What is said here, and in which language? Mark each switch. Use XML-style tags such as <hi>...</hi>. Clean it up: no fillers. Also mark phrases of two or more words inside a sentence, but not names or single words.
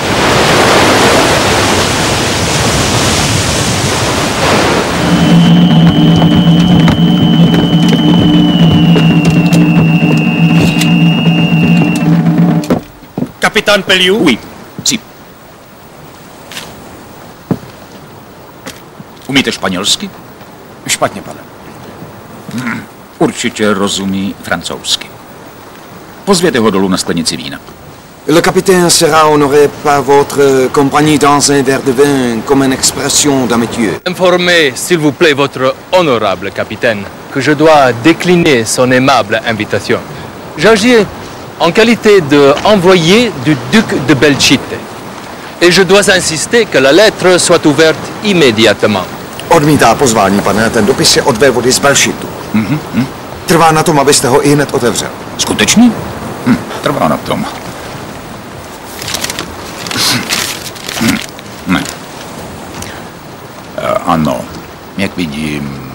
<cs>Kapitán Peliu?</cs> <fr>Oui, si.</fr> <cs>Umíte španělsky? Špatně, pane. Určitě rozumí francouzsky. Pozvěte ho dolů na sklenici vína.</cs> <fr>Le capitaine sera honoré par votre compagnie dans un verre de vin comme une expression d'amitié. Informez, s'il vous plaît, votre honorable capitaine, que je dois décliner son aimable invitation. J'agis en qualité d'envoyé du duc de Belchite. Et je dois insister que la lettre soit ouverte immédiatement.</fr> <cs>Odmítá pozvání, pane, ten dopis je od vévody z Belšitu. Trvá na tom, abyste ho i hned otevřel. Skutečně? Trvá na tom. Ne. Ano, jak vidím...</cs>